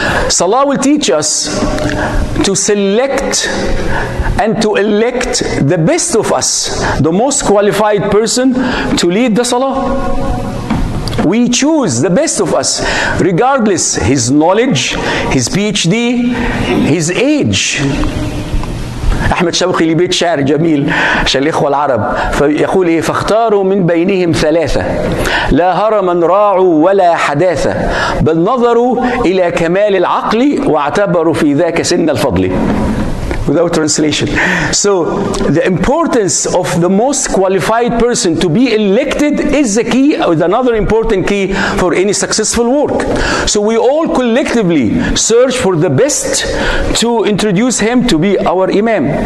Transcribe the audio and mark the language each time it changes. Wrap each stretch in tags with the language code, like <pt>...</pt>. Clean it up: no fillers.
<en>Salah will teach us to select and to elect the best of us, the most qualified person to lead the salah. We choose the best of us, regardless his knowledge, his PhD, his age.</en> <ar>أحمد شوقي ليه بيت شعر جميل عشان الإخوة العرب، فيقول إيه: فاختاروا من بينهم ثلاثة لا هرما راعوا ولا حداثة بل نظروا إلى كمال العقل واعتبروا في ذاك سن الفضل.</ar> <en>Without translation. So the importance of the most qualified person to be elected is the key, or another important key for any successful work. So we all collectively search for the best to introduce him to be our imam.</en>